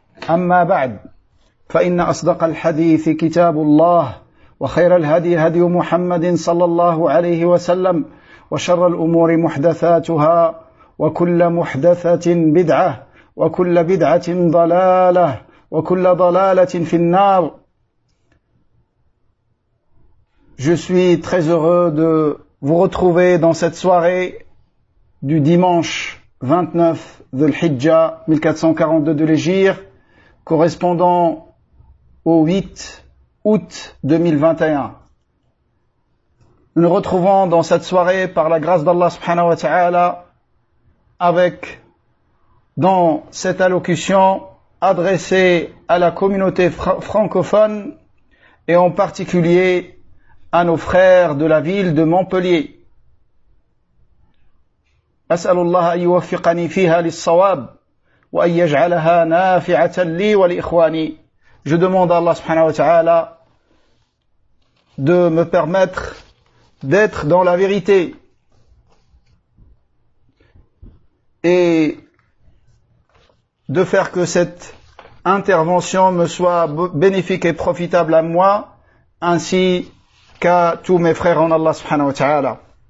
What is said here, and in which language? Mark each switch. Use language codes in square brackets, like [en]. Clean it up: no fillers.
[ar] أما بعد فإن أصدق الحديث كتاب الله وخير الهدي هدي محمد صلى الله عليه وسلم وشر الأمور محدثاتها وكل محدثة بدعة وكل بدعة ضلالة وكل ضلالة في النار. [fr] Je suis très heureux de vous retrouver dans cette soirée du dimanche 29 Dhul Hijjah 1442 de l'Hégire, correspondant au 8 août 2021. Nous nous retrouvons dans cette soirée par la grâce d'Allah subhanahu wa ta'ala avec, dans cette allocution adressée à la communauté francophone et en particulier à nos frères de la ville de Montpellier. [ar] أسأل الله أن يوفقني فيها للصواب وأن يجعلها نافعة لي ولإخواني. [fr] Je demande à Allah subhanahu wa ta'ala de me permettre d'être dans la vérité et de faire que cette intervention me soit bénéfique et profitable à moi ainsi qu'à tous mes frères en Allah subhanahu wa ta'ala.